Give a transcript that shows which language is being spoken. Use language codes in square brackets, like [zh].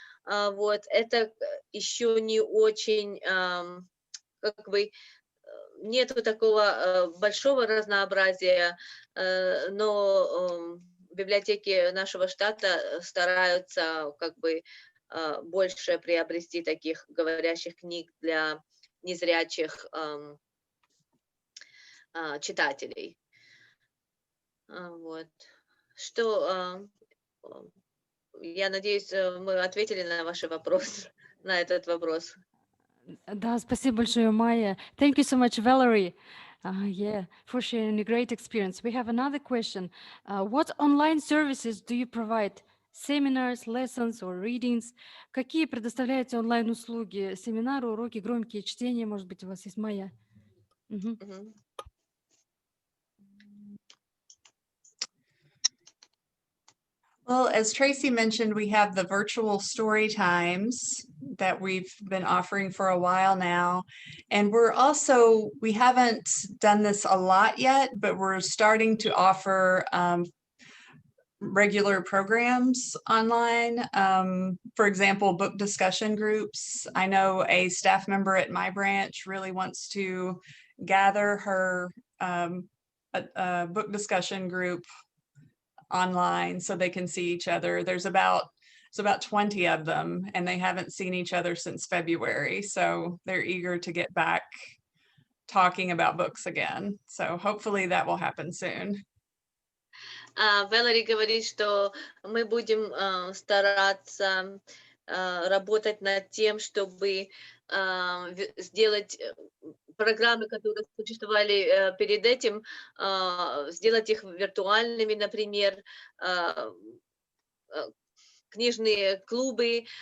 [ru] Вот, это еще не очень, как бы, нету такого большого разнообразия, но библиотеки нашего штата стараются, как бы, больше приобрести таких говорящих книг для незрячих читателей. Вот. Что, я надеюсь, мы ответили на ваш вопрос, на этот вопрос. Да, спасибо большое, Майя. [en] Thank you so much, Valerie. Yeah, for sharing a great experience. We have another question. What online services do you provide? Seminars, lessons or readings? Какие предоставляете онлайн-услуги? Семинары, уроки, громкие чтения, может быть, у вас есть, Майя? Well, as Tracy mentioned, we have the virtual story times that we've been offering for a while now. And we haven't done this a lot yet, but we're starting to offer regular programs online. For example, book discussion groups. I know a staff member at my branch really wants to gather her a book discussion group online so they can see each other. There's about 20 of them, and they haven't seen each other since February. So they're eager to get back talking about books again. So hopefully that will happen soon. [ru] Вэлори говорит, что мы будем стараться работать над тем, чтобы сделать программы, которые существовали перед этим, сделать их виртуальными, например, книжные клубы.